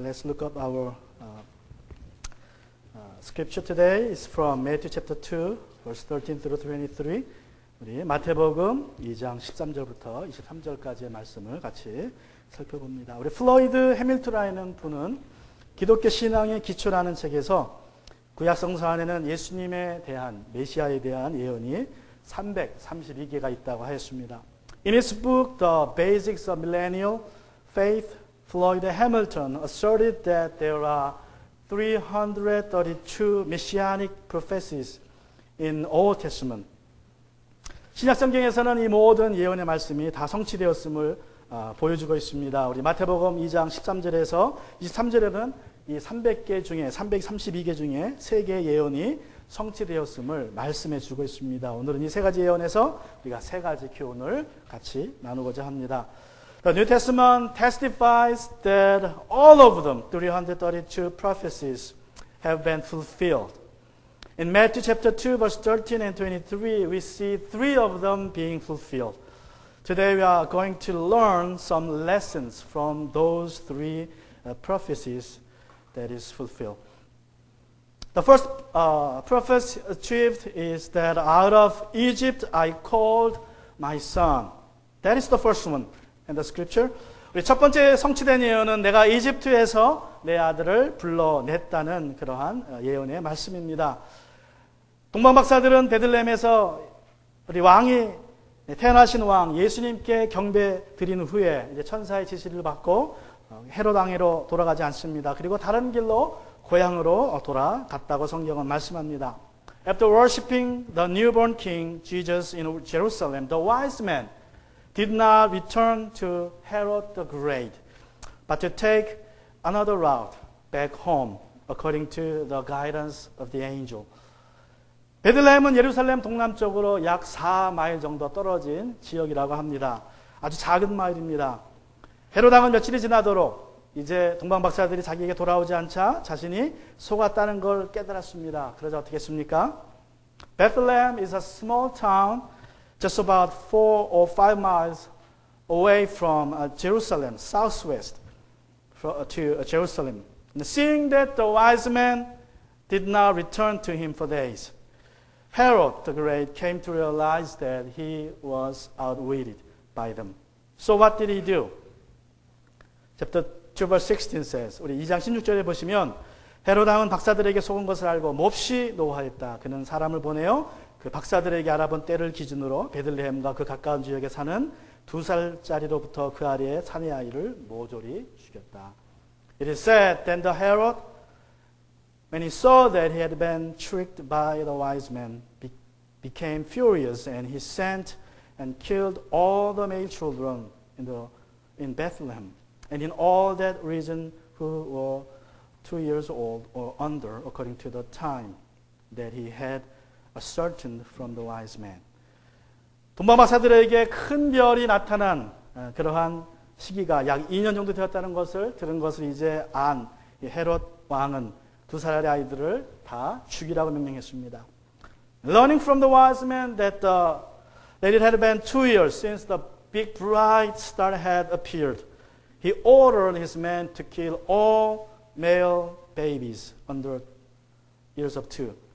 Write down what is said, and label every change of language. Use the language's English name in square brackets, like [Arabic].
[English] Let's look up our scripture today. It's from Matthew chapter 2, verse 13 through 23. [Korean] 우리 마태복음 2장 13절부터 23절까지의 말씀을 같이 살펴봅니다. 우리 플로이드 해밀턴이라는 분은 기독교 신앙의 기초라는 책에서 구약 성서 안에는 예수님에 대한 메시아에 대한 예언이 332개가 있다고 하였습니다. [English] In his book, The Basics of Millennial Faith, Floyd Hamilton asserted that there are 332 messianic prophecies in Old Testament. [Korean] 신약 성경에서는 이 모든 예언의 말씀이 다 성취되었음을 보여주고 있습니다. 우리 마태복음 2장 13절에서 23절에는 이 300개 중에 332개 중에 3개의 예언이 성취되었음을 말씀해 주고 있습니다. 오늘은 이 세 가지 예언에서 우리가 세 가지 교훈을 같이 나누고자 합니다. [English] The New Testament testifies that all of them, 332 prophecies, have been fulfilled. In Matthew chapter 2, verse 13 and 23, we see 3 of them being fulfilled. Today we are going to learn some lessons from those 3 prophecies that is fulfilled. The first prophecy achieved is that out of Egypt I called my son. That is the first one in the scripture. [Korean] 우리 첫 번째 성취된 예언은 내가 이집트에서 내 아들을 불러냈다는 그러한 예언의 말씀입니다. 동방박사들은 베들레헴에서 우리 왕이 태어나신 왕 예수님께 경배 드린 후에 이제 천사의 지시를 받고 헤롯 왕으로 돌아가지 않습니다. 그리고 다른 길로 고향으로 돌아갔다고 성경은 말씀합니다. [English] After worshiping the newborn king Jesus in Jerusalem, the wise men did not return to Herod the Great, but to take another route back home, according to the guidance of the angel. [Korean] 베들레헴은 예루살렘 동남쪽으로 약 4마일 정도 떨어진 지역이라고 합니다. 아주 작은 마을입니다. 헤롯 왕은 며칠이 지나도록 이제 동방박사들이 자기에게 돌아오지 않자 자신이 속았다는 걸 깨달았습니다. 그러자 어떻게 했습니까? [English] Bethlehem is a small town just about 4 or 5 miles away from Jerusalem, southwest to Jerusalem. And seeing that the wise men did not return to him for days, Herod the Great came to realize that he was outwitted by them. So what did he do? Chapter 2 verse 16 says, [Korean] 우리 2장 16절에 보시면 헤롯 왕은 박사들에게 속은 것을 알고 몹시 노하였다. 그는 사람을 보내어 그 박사들에게 알아본 때를 기준으로 베들레헴과 그 가까운 지역에 사는 2살짜리로부터 그 아래의 사내 아이를 모조리 죽였다. [English] It is said, then the Herod, when he saw that he had been tricked by the wise men, became furious, and he sent and killed all the male children in Bethlehem, and in all that region who were 2 years old or under, according to the time that he had ascertained from the wise men. [Korean] 동방박사들에게 큰 별이 나타난 그러한 시기가 약 2년 정도 되었다는 것을 들은 것을 이제 안 헤롯 왕은 2살의 아이들을 다 죽이라고 명령했습니다. [English] Learning from the wise men that it had been 2 years since the big bright star had appeared, he ordered his men to kill all male babies under years of 2.